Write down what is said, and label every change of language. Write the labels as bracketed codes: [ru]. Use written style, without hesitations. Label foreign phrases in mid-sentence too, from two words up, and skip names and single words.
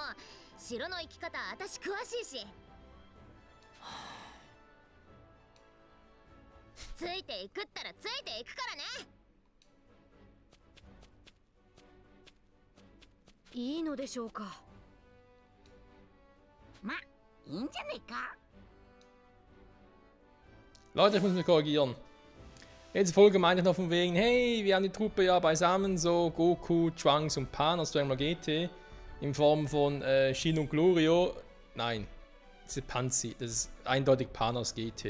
[ja] 城の行き方私詳しいし。ついていくったらついていくからね。いいのでしょうか。ま、いいんじゃねえか。 [de] Leute, ich muss mich korrigieren. Jetzt Folge meinte ich noch von wegen, hey, wir haben die Truppe ja beisammen, so Goku, Trunks und Pan aus Dragon Ball GT in Form von Shin und Glorio. Nein, das ist Panzi, das ist eindeutig Pan aus GT.